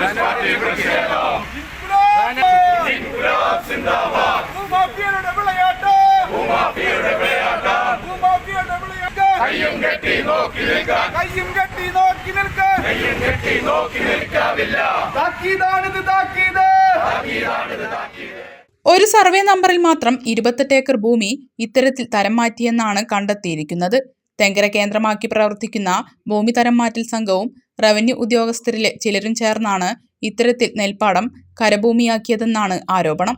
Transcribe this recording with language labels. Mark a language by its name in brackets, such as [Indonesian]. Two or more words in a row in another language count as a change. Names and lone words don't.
[Urdu] انقلاب زندہ باد. [Malayalam] ഭൂമാഫിയയുടെ വിളയാട്ട്. കയ്യും കെട്ടി നോക്കി നിൽക്കില്ല. താക്കീതാണിത് താക്കീത്. ഒരു സർവേ നമ്പറിൽ മാത്രം 28 ഏക്കർ ഭൂമി ഇത്തരത്തിൽ തരം മാറ്റിയെന്നാണ് കണ്ടെത്തിയിരിക്കുന്നത്. തെങ്കര കേന്ദ്രമാക്കി പ്രവർത്തിക്കുന്ന ഭൂമി തരം മാറ്റൽ സംഘവും റവന്യൂ ഉദ്യോഗസ്ഥരിലെ ചിലരും ചേർന്നാണ് ഇത്തരത്തിൽ നെൽപ്പാടം കരഭൂമിയാക്കിയതെന്നാണ് ആരോപണം.